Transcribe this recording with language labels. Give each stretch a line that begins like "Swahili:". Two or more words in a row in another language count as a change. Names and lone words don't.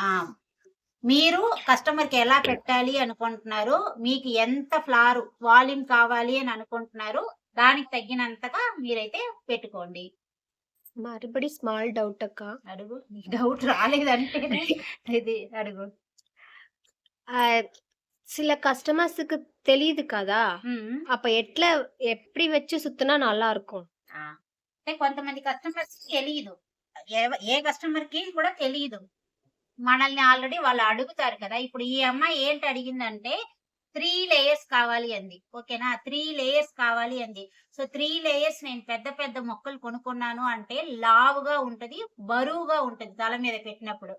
Telugu: మీరు కస్టమర్ కి ఎలా పెట్టాలి అనుకుంటున్నారు, మీకు ఎంత
English: flower volume
Telugu: కావాలి అని అనుకుంటున్నారు, దానికి తగ్గినంతగా మీరైతే పెట్టుకోండి. మరిబడి
English: small doubt
Telugu: అక్క. అడుగు. డౌట్ రాలేదంటే ఇది అడుగు.
Tamil: சில கஸ்டமர்ஸுக்கு தெரியுது కదా, அப்ப எப்படி வச்சு சுத்தினா நல்லா இருக்கும்?
Telugu: అంటే కొంతమంది కస్టమర్స్ తెలియదు, ఏ కస్టమర్ కి కూడా తెలియదు. మనల్ని ఆల్రెడీ వాళ్ళు అడుగుతారు కదా. ఇప్పుడు ఈ అమ్మాయి ఏంటి అడిగిందంటే 3 లేయర్స్ కావాలి అంది. ఓకేనా? 3 లేయర్స్ కావాలి అంది. సో 3 లేయర్స్ నేను పెద్ద పెద్ద మొక్కలు కొనుక్కున్నాను అంటే లావుగా ఉంటది, బరువుగా ఉంటది తల మీద పెట్టినప్పుడు.